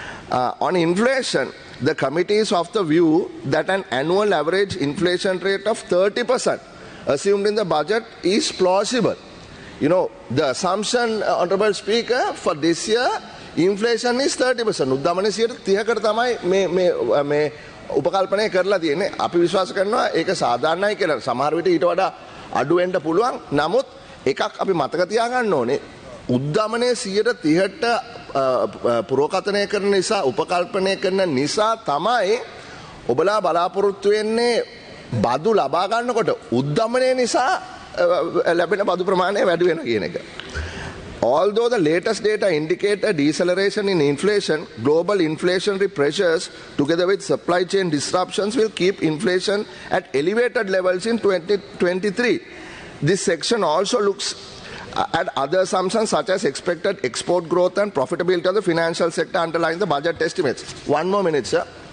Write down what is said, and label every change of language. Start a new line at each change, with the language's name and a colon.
English: On inflation, the committee is of the view that an annual average inflation rate of 30% assumed in the budget is plausible. You know, the assumption, Honorable Speaker, for this year, inflation is 30%.
Sinhala: උද්දමනය 30කට තමයි මේ උපකල්පනය කරලා තියෙන්නේ. අපි විශ්වාස කරනවා ඒක සාධාරණයි කියලා. සමහර විට ඊට වඩා අඩු වෙන්න පුළුවන්. නමුත් එකක් අපි මතක තියාගන්න ඕනේ. උද්දමනය 30ට පුරෝකථනය කරන නිසා උපකල්පනය කරන නිසා තමයි ඔබලා බලාපොරොත්තු වෙන්නේ බදු ලබා ගන්නකොට උද්දමනය නිසා ලැබෙන බදු ප්‍රමාණය වැඩි වෙනවා කියන එක.
English: Although the latest data indicate a deceleration in inflation, global inflationary pressures together with supply chain disruptions will keep inflation at elevated levels in 2023. This section also looks at other assumptions such as expected export growth and profitability of the financial sector underlying the budget estimates. One more minute, sir.